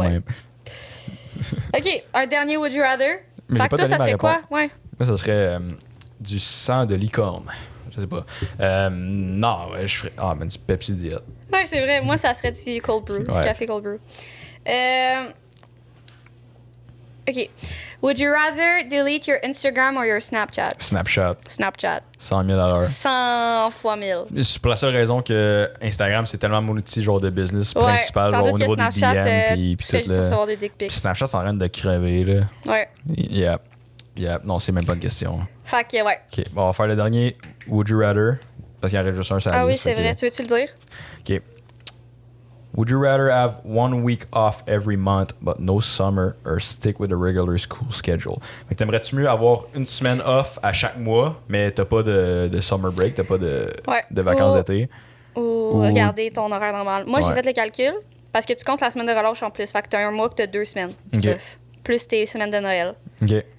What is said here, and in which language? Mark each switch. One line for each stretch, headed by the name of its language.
French: même. OK, un dernier Would You Rather. Mais j'ai Fait que pas toi, donné ça ma serait quoi? réponse. Ouais. Moi, ça serait du sang de licorne. Je sais pas. Non, ouais, je ferais. Ah, mais du Pepsi Diet. Ouais, c'est vrai. Moi, ça serait du cold brew. Du Ouais. café cold brew. OK.
English: Would you rather delete your Instagram or your Snapchat?
French: Snapchat, Snapchat. 100 000 à l'heure. 100 fois 1000. C'est pour la seule raison que Instagram, c'est tellement mon outil genre de business Ouais. principal, genre Tandis au que niveau des Snapchat, DM tu puis fais tout juste là. recevoir des dick Puis pics. Snapchat, c'est en train de crever, là. Ouais.
English: Yep. Yep.
French: Non, c'est même pas une question. Fait que, ouais. OK, bon, on va faire le dernier Would You Rather, parce qu'il y en reste juste un sur la Ah oui, liste, c'est fait que- vrai. Tu veux-tu le dire? OK.
English: Would you rather have 1 week off every month but no summer or stick with a regular school schedule?
French: Fait que t'aimerais-tu mieux avoir une semaine off à chaque mois, mais t'as pas de summer break, t'as pas de vacances d'été? Ou regarder ton horaire normal. Moi, j'ai Ouais. fait le calcul parce que tu comptes la semaine de relâche en plus. Fait que t'as un mois que t'as 2 semaines. Ok. off. Plus tes semaines de Noël, OK.